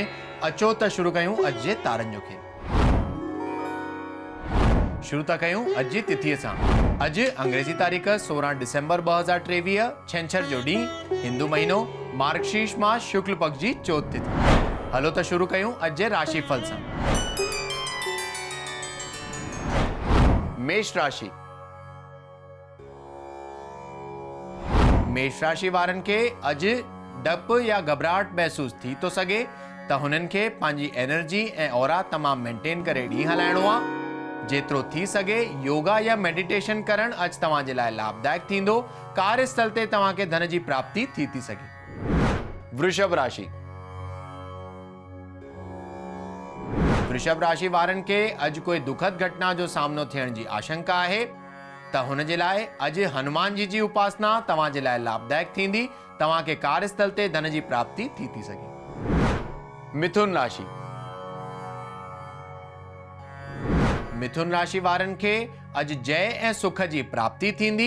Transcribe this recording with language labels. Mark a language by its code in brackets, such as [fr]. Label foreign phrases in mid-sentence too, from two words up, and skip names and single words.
[sd] अचो त शुरू कयूं अॼु जे तारनि जो खेल। शुरू था कयूं अॼु जी तिथीअ सां। अॼु अंग्रेजी तारीख़ 16 डिसेंबर 2023, छंछर जो ॾींहुं, हिंदू महीनो मार्गशीर्ष मास शुक्ल पक्ष जी चौथ तिथि। हलो त शुरू कयूं अॼु जे राशिफल सां। मेष राशि। मेष राशि वारनि खे अॼु डपु या घबराहट महसूस थी थो सघे त हुननि खे पंहिंजी एनर्जी ऐं ऑरा तमामु मेंटेन करे ॾींहुं हलाइणो आहे। जेतिरो थी सघे योगा या मेडिटेशन करणु अॼु तव्हांजे लाइ लाभदायक थींदो। कार्यस्थल ते तव्हांखे धन जी प्राप्ति थी सघे। वृषभ राशि। वृषभ राशि वारनि खे अॼु कोई दुखद घटना जो सामनो थियण जी आशंका आहे त हुन जे लाइ अॼु हनुमान जी उपासना तव्हांजे लाइ लाभदायक थींदी। तव्हांखे कार्यस्थल ते धन जी प्राप्ति थी सघे। मिथुन राशि। मिथुन राशि वारनि खे अॼु जय ऐं सुख जी प्राप्ति थींदी।